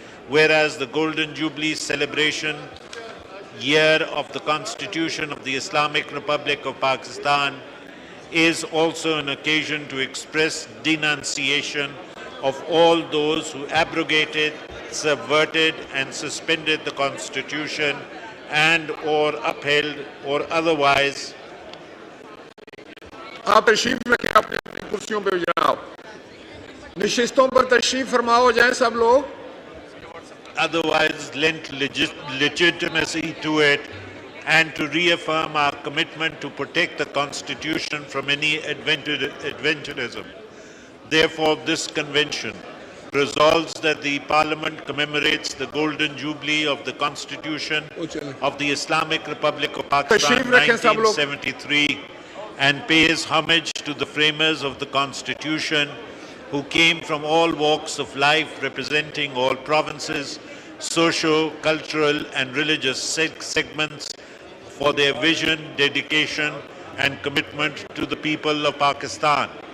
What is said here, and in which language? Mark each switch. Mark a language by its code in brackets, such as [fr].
[en] Whereas the Golden Jubilee celebration year of the Constitution of the Islamic Republic of Pakistan is also an occasion to express denunciation of all those who abrogated, subverted and suspended the Constitution and or upheld or otherwise [hi] आप तशरीफ रखें अपनी अपनी कुर्सियों पे जनाब, निशिस्तों पर तशरीफ फरमाओ जाएं सब लोग, [en] otherwise lent legitimacy to it, and to reaffirm our commitment to protect the Constitution from any adventurism. Therefore, this convention resolves that the Parliament commemorates the Golden Jubilee of the Constitution of the Islamic Republic of Pakistan 1973 and pays homage to the framers of the Constitution who came from all walks of life, representing all provinces, socio-cultural and religious segments, for their vision, dedication and commitment to the people of Pakistan.